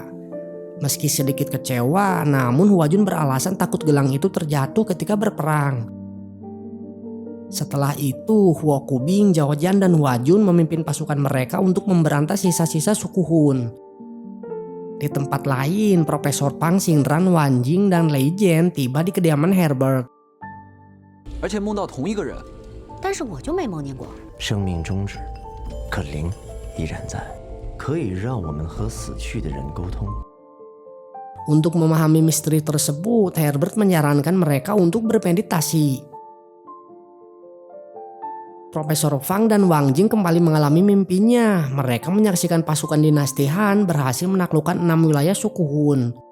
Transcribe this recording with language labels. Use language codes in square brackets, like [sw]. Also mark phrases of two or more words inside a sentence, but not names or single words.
[id] Meski sedikit kecewa, namun Hua Jun beralasan takut gelang itu terjatuh ketika berperang. Setelah itu, Huo Kubing, Zhao Jian, dan Hua Jun memimpin pasukan mereka untuk memberantas sisa-sisa suku Hun. Di tempat lain, Profesor Pang Xingran, Wan Jing, dan Lei Jian tiba di kediaman Herbert. [zh] 而且梦到同一个人，但是我就没梦见过。生命终止，可灵依然在，可以让我们和死去的人沟通。 [id] Untuk memahami misteri tersebut, Herbert menyarankan mereka untuk bermeditasi. Profesor Fang dan Wang Jing kembali mengalami mimpinya. Mereka menyaksikan pasukan dinasti Han berhasil menaklukkan 6 wilayah suku Hun.